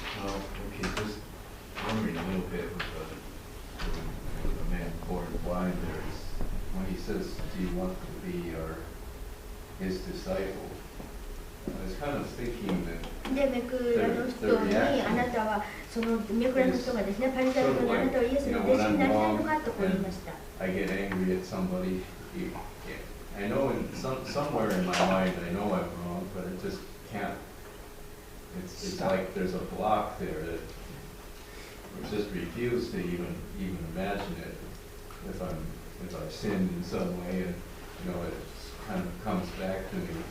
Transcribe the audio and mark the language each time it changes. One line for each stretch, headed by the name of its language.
English: Okay, just wondering a little bit with the man born blind there is, when he says, "Do you want to be his disciple?" I was kind of thinking that
Japanese: で、めくらの人にあなたはそのめくらの人がですね、パリサイ人のあなたはイエスの弟子になりたいのかとこう言いました。
English: I get angry at somebody. I know somewhere in my mind I know I'm wrong, but I just can't. It's like there's a block there that I just refuse to even imagine it. If I've sinned in some way, and it kind of comes back to me.